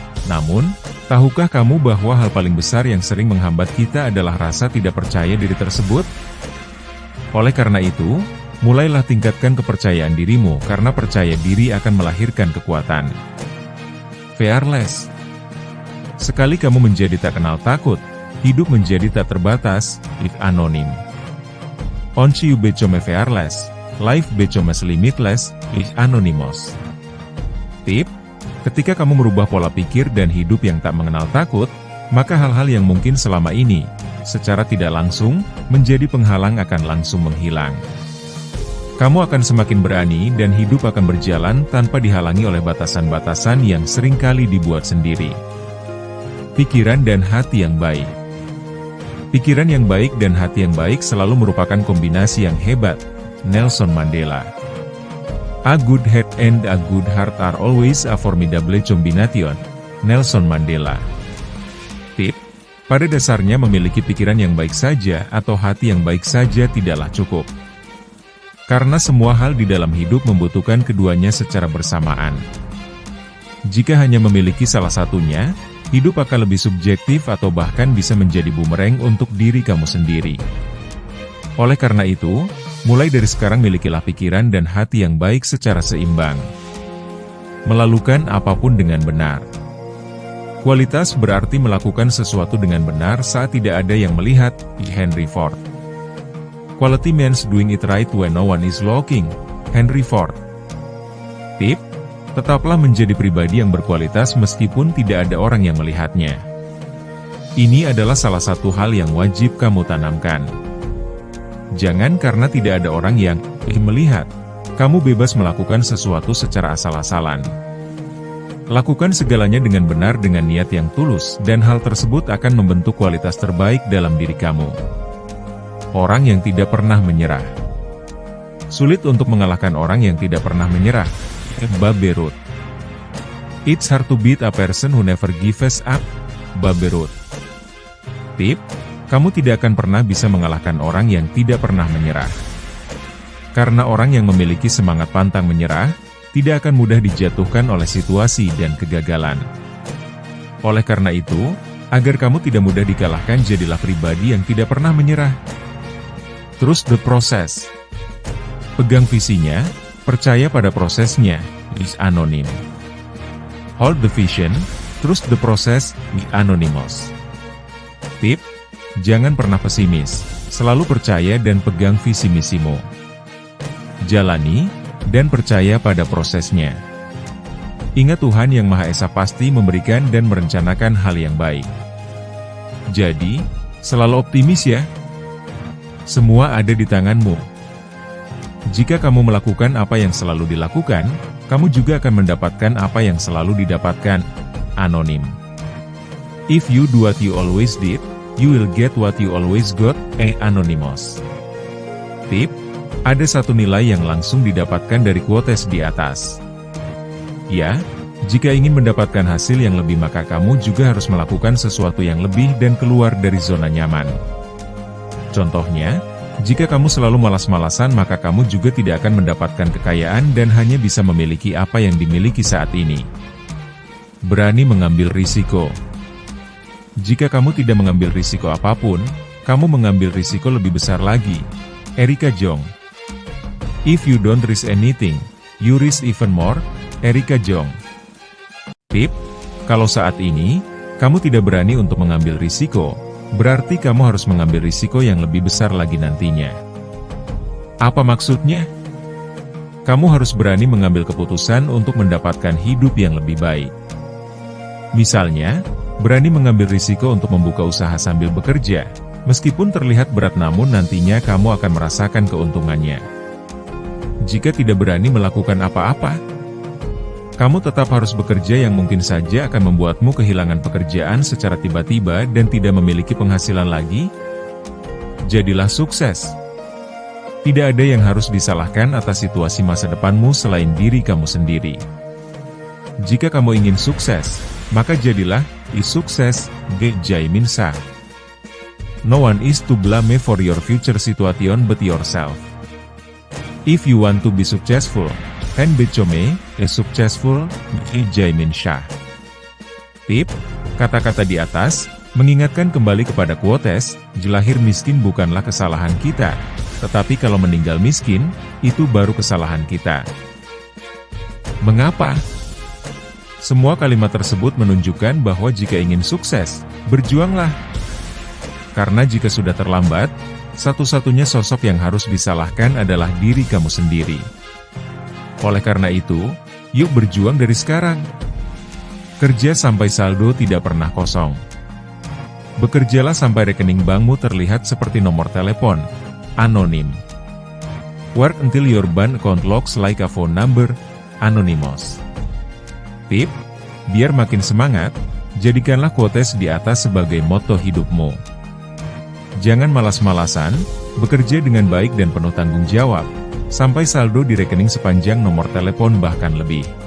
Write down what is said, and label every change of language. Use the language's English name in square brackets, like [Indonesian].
[Indonesian] Namun, tahukah kamu bahwa hal paling besar yang sering menghambat kita adalah rasa tidak percaya diri tersebut? Oleh karena itu, mulailah tingkatkan kepercayaan dirimu karena percaya diri akan melahirkan kekuatan. Fearless. Sekali kamu menjadi tak kenal takut, hidup menjadi tak terbatas. [English] If anonim. Once you become fearless, life becomes limitless. If anonymous. [Indonesian] Tip, ketika kamu merubah pola pikir dan hidup yang tak mengenal takut, maka hal-hal yang mungkin selama ini, secara tidak langsung, menjadi penghalang akan langsung menghilang. Kamu akan semakin berani dan hidup akan berjalan tanpa dihalangi oleh batasan-batasan yang seringkali dibuat sendiri. Pikiran dan hati yang baik. Pikiran yang baik dan hati yang baik selalu merupakan kombinasi yang hebat. Nelson Mandela. [English] A good head and a good heart are always a formidable combination. Nelson Mandela. [Indonesian] Tip, pada dasarnya memiliki pikiran yang baik saja atau hati yang baik saja tidaklah cukup. Karena semua hal di dalam hidup membutuhkan keduanya secara bersamaan. Jika hanya memiliki salah satunya, hidup akan lebih subjektif atau bahkan bisa menjadi bumerang untuk diri kamu sendiri. Oleh karena itu, mulai dari sekarang milikilah pikiran dan hati yang baik secara seimbang. Melakukan apapun dengan benar. Kualitas berarti melakukan sesuatu dengan benar saat tidak ada yang melihat. Henry Ford. [English] Quality means doing it right when no one is looking. Henry Ford. [Indonesian] Tip, tetaplah menjadi pribadi yang berkualitas meskipun tidak ada orang yang melihatnya. Ini adalah salah satu hal yang wajib kamu tanamkan. Jangan karena tidak ada orang yang melihat, kamu bebas melakukan sesuatu secara asal-asalan. Lakukan segalanya dengan benar dengan niat yang tulus dan hal tersebut akan membentuk kualitas terbaik dalam diri kamu. Orang yang tidak pernah menyerah. Sulit untuk mengalahkan orang yang tidak pernah menyerah. Babe Ruth. [English] It's hard to beat a person who never gives up. Babe Ruth. [Indonesian] Tip, kamu tidak akan pernah bisa mengalahkan orang yang tidak pernah menyerah. Karena orang yang memiliki semangat pantang menyerah, tidak akan mudah dijatuhkan oleh situasi dan kegagalan. Oleh karena itu, agar kamu tidak mudah dikalahkan, jadilah pribadi yang tidak pernah menyerah. Terus [English] the process. [Indonesian] Pegang visinya, Percaya pada prosesnya, [English] be anonim. Hold the vision, trust the process, be anonymous. [Indonesian] Tip, jangan pernah pesimis, selalu percaya dan pegang visi misimu. Jalani, dan percaya pada prosesnya. Ingat Tuhan Yang Maha Esa pasti memberikan dan merencanakan hal yang baik. Jadi, selalu optimis ya. Semua ada di tanganmu. Jika kamu melakukan apa yang selalu dilakukan, kamu juga akan mendapatkan apa yang selalu didapatkan. Anonim. [English] If you do what you always did, you will get what you always got. Anonymous. [Indonesian] Tip, ada satu nilai yang langsung didapatkan dari quotes di atas. Ya, jika ingin mendapatkan hasil yang lebih maka kamu juga harus melakukan sesuatu yang lebih dan keluar dari zona nyaman. Contohnya, jika kamu selalu malas-malasan maka kamu juga tidak akan mendapatkan kekayaan dan hanya bisa memiliki apa yang dimiliki saat ini. Berani mengambil risiko. Jika kamu tidak mengambil risiko apapun, kamu mengambil risiko lebih besar lagi. Erica Jong. [English] If you don't risk anything, you risk even more. Erica Jong. [Indonesian] Tip, kalau saat ini, kamu tidak berani untuk mengambil risiko, berarti kamu harus mengambil risiko yang lebih besar lagi nantinya. Apa maksudnya? Kamu harus berani mengambil keputusan untuk mendapatkan hidup yang lebih baik. Misalnya, berani mengambil risiko untuk membuka usaha sambil bekerja, meskipun terlihat berat namun nantinya kamu akan merasakan keuntungannya. Jika tidak berani melakukan apa-apa, kamu tetap harus bekerja yang mungkin saja akan membuatmu kehilangan pekerjaan secara tiba-tiba dan tidak memiliki penghasilan lagi. Jadilah sukses. Tidak ada yang harus disalahkan atas situasi masa depanmu selain diri kamu sendiri. Jika kamu ingin sukses, maka jadilah sukses. Ge Jae-min Sah. [English] No one is to blame for your future situation but yourself. If you want to be successful, and become successful. [Indonesian] Jae-min Sah. Tip, kata-kata di atas, mengingatkan kembali kepada quotes, lahir miskin bukanlah kesalahan kita, tetapi kalau meninggal miskin, itu baru kesalahan kita. Mengapa? Semua kalimat tersebut menunjukkan bahwa jika ingin sukses, berjuanglah. Karena jika sudah terlambat, satu-satunya sosok yang harus disalahkan adalah diri kamu sendiri. Oleh karena itu, yuk berjuang dari sekarang. Kerja sampai saldo tidak pernah kosong. Bekerjalah sampai rekening bankmu terlihat seperti nomor telepon. Anonim. [English] Work until your bank account looks like a phone number. Anonymous. [Indonesian] Tip, biar makin semangat, jadikanlah quotes di atas sebagai moto hidupmu. Jangan malas-malasan, bekerja dengan baik dan penuh tanggung jawab, sampai saldo di rekening sepanjang nomor telepon bahkan lebih.